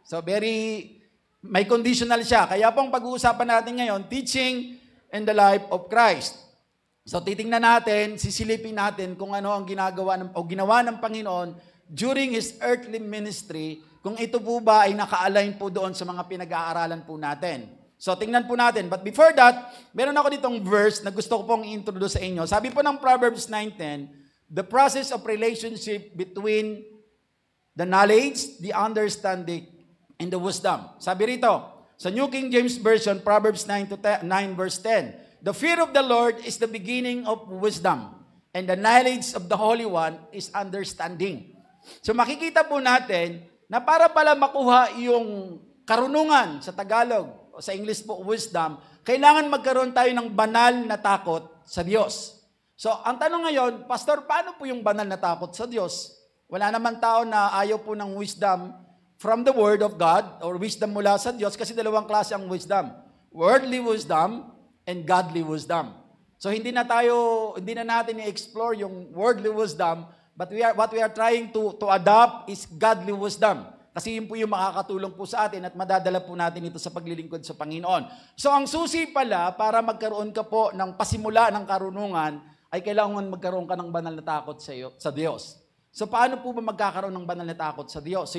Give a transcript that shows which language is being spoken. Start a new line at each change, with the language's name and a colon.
Filipino: So may conditional siya. Kaya pong pag-uusapan natin ngayon,
English: teaching in the life of Christ.
Filipino: So titingnan natin, sisilipin natin kung ano ang ginawa ng Panginoon
English: during His earthly ministry,
Filipino: kung ito po ba ay naka-align po doon sa mga pinag-aaralan po natin. So tingnan po natin.
English: But before that,
Filipino: meron ako ditong verse na gusto ko pong i-introduce sa inyo. Sabi po ng
English: Proverbs 9:10, the process of relationship between the knowledge, the understanding, and the wisdom.
Filipino: Sabi rito, sa
English: New King James Version, Proverbs 9 verse 10, the fear of the Lord is the beginning of wisdom, and the knowledge of the Holy One is understanding.
Filipino: So makikita po natin na para pala makuha yung karunungan sa Tagalog o sa English po wisdom, kailangan magkaroon tayo ng banal na takot sa Diyos. So ang tanong ngayon, Pastor, paano po yung banal na takot sa Diyos? Wala naman tao na ayaw po ng
English: wisdom from the Word of God
Filipino: or wisdom mula sa Diyos kasi dalawang klase ang wisdom.
English: Worldly wisdom and godly wisdom.
Filipino: So hindi na natin i-explore yung
English: worldly wisdom. But what we are trying to adopt is godly wisdom.
Filipino: Kasi yun po yung makakatulong po sa atin at madadala po natin ito sa paglilingkod sa Panginoon. So ang susi pala para magkaroon ka po ng pasimula ng karunungan ay kailangan magkaroon ka ng banal na takot sa Diyos. So paano po ba magkakaroon ng banal na takot sa Diyos?